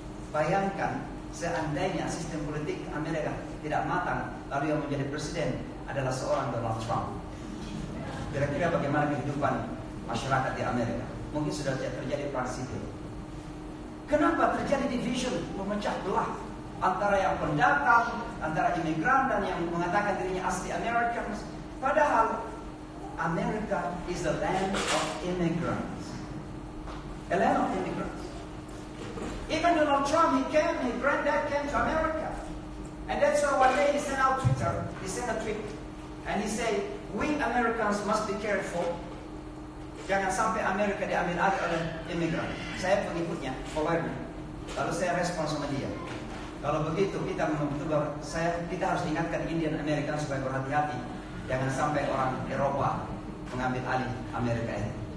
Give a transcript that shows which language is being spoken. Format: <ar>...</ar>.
<id>Bayangkan seandainya sistem politik Amerika tidak matang, lalu yang menjadi presiden adalah seorang Donald Trump. Kira-kira bagaimana kehidupan masyarakat di Amerika? Mungkin sudah terjadi perang sipil. Kenapa terjadi division, memecah belah antara yang pendatang, antara imigran dan yang mengatakan dirinya asli Americans? Padahal</id> <en>America is a land of immigrants. A land of immigrants. Even Donald Trump, his granddad came to America. And that's why one day he sent out Twitter, he sent a tweet. And he said, we Americans must be careful.</en> <id>Jangan sampai Amerika diambil alih oleh imigran. Saya pengikutnya, followernya. Lalu saya respon sama dia. Kalau begitu kita kita harus ingatkan Indian American supaya berhati-hati. Jangan sampai orang Eropa mengambil alih Amerika ini.</id>